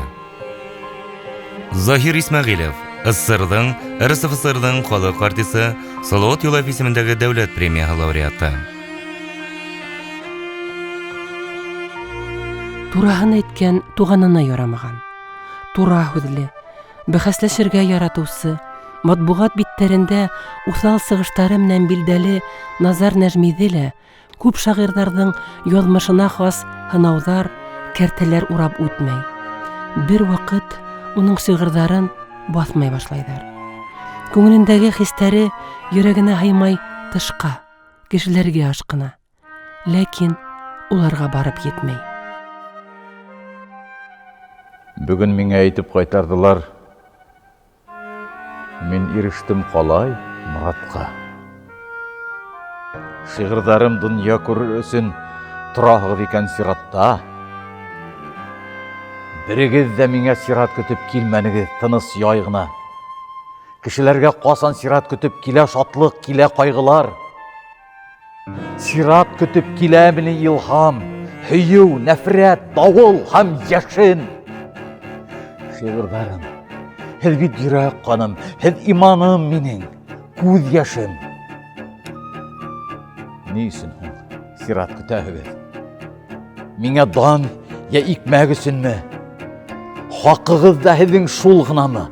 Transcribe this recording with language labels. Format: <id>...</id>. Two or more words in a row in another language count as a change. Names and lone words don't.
<tt>Заһир Исмәгыйлев, СССРның, РСФСРның халык артисты, Салават Юлаев исемендәге дәүләт премияһы лауреаты. Тураһын әйткән туганына ярамаган.</tt> <ba>Тура һүҙле, бәхәсләшергә яратыусы, матбугат биттәрендә уҫал сығыштары менән билдәле Назар Нәжмиҙе лә күп шағирҙарҙың яҙмышына хас һынауҙар, кәртәләр урап үтмәй. Бер ваҡыт уның шиғырҙарын баҫмай башлайҙар. Күңелендәге хистәре йөрәгенә һыймай тышҡа, кешеләргә ашҡына. Ләкин уларға барып етмәй.</ba> <tt>Бүген миңә әйтеп кайтардылар. Мин ирештем калай Моратка. Шигырьләрем дөнья күрер өсөн торагыз икән сиратта. Берегез дә миңа сират көтеп килмәнегез тыныс яй гына. Кешеләргә касан сират көтеп килә шатлык, килә кайгылар. Сират көтеп киләмени илһам, һөю, нәфрәт, давыл һәм яшен. Шигырьләрем,</tt> <ba>һеҙ бит йөрәк ҡаным, һеҙ иманым минең, күҙ йәшем. Ни өсөн һуң сират көтәһегеҙ? Миңә дан йә икмәк өсөнмө? Хаҡығыҙ да һеҙҙең шул ғынамы?</ba>